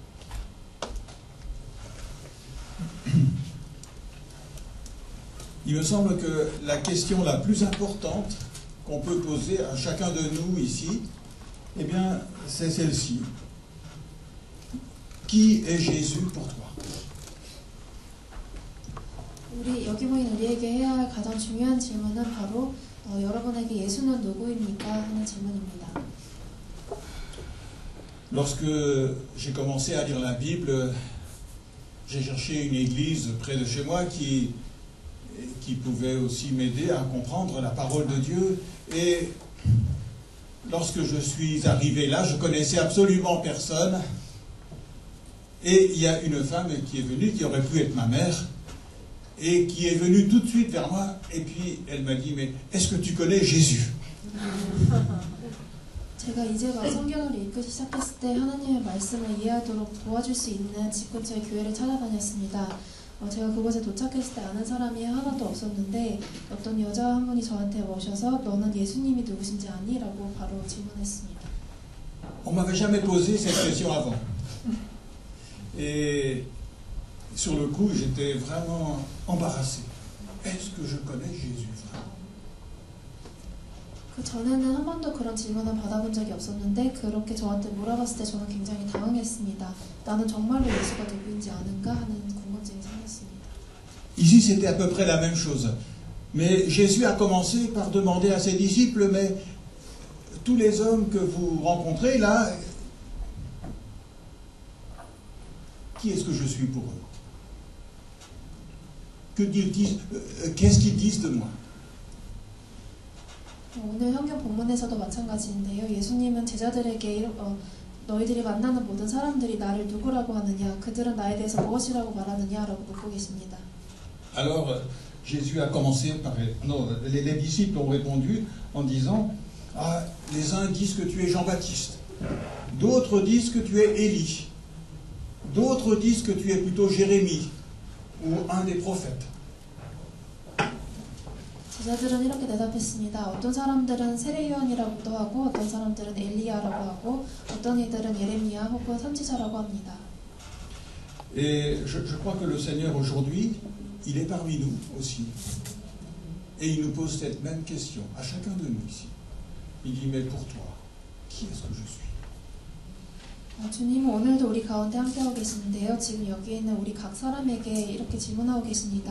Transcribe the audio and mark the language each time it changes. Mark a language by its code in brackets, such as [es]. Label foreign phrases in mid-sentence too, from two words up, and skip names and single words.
[fr] Il me semble que la question la plus importante qu'on peut poser à chacun de nous ici, eh bien, c'est celle-ci. Qui est Jésus pour toi? [ko] 우리 여기 모인 우리에게 해야 할 가장 중요한 질문은 바로 여러분에게 예수는 누구입니까? 하는 질문입니다. [fr] Lorsque j'ai commencé à lire la Bible, j'ai cherché une église près de chez moi qui pouvait aussi m'aider à comprendre la parole de Dieu. Et lorsque je suis arrivé là, je connaissais absolument personne. Et il y a une femme qui est venue, qui aurait pu être ma mère, et qui est venue tout de suite vers moi, et puis elle m'a dit, mais est-ce que tu connais Jésus? [ko] 제가 이제 막 성경을 읽기 시작했을 때 하나님의 말씀을 이해하도록 도와줄 수 있는 집 근처의 교회를 찾아다녔습니다. 제가 그곳에 도착했을 때 아는 사람이 하나도 없었는데 어떤 여자 한 분이 저한테 오셔서 너는 예수님이 누구신지 아니? 라고 바로 질문했습니다. [fr] On m'avait jamais posé cette question avant. Et sur le coup, j'étais vraiment embarrassé. Est-ce que je connais Jésus vraiment? [ko] 그 전에는 한 번도 그런 질문을 받아본 적이 없었는데 그렇게 저한테 물어봤을 때 저는 굉장히 당황했습니다. 나는 정말로 예수가 누구인지 아는가 하는 궁금증이 생겼습니다. [fr] Ici, c'était à peu près la même chose. Mais Jésus a commencé par demander à ses disciples, mais tous les hommes que vous rencontrez là, qui est-ce que je suis pour eux? Qu'est-ce qu'ils disent de moi? [ko] 오늘 성경 본문에서도 마찬가지인데요. 예수님은 제자들에게 너희들이 만나는 모든 사람들이 나를 누구라고 하느냐, 그들은 나에 대해서 무엇이라고 말하느냐라고 묻고 계십니다. [fr] Alors Jésus a commencé par les disciples ont répondu en disant ah, les uns disent que tu es Jean-Baptiste, d'autres disent que tu es Élie, d'autres disent que tu es plutôt Jérémie ou un des prophètes. [ko] 제자들은 이렇게 대답했습니다. 어떤 사람들은 세례요한이라고도 하고 어떤 사람들은 엘리야라고 하고 어떤 이들은 예레미야 혹은 선지자라고 합니다. [fr] Et je crois que le Seigneur aujourd'hui, il est parmi nous aussi. Et il nous pose cette même question à chacun de nous ici. Il dit mais pour toi, qui est-ce que je suis? [ko] 주님은 오늘도 우리 가운데 함께하고 계시는데요. 지금 여기 있는 우리 각 사람에게 이렇게 질문하고 계십니다.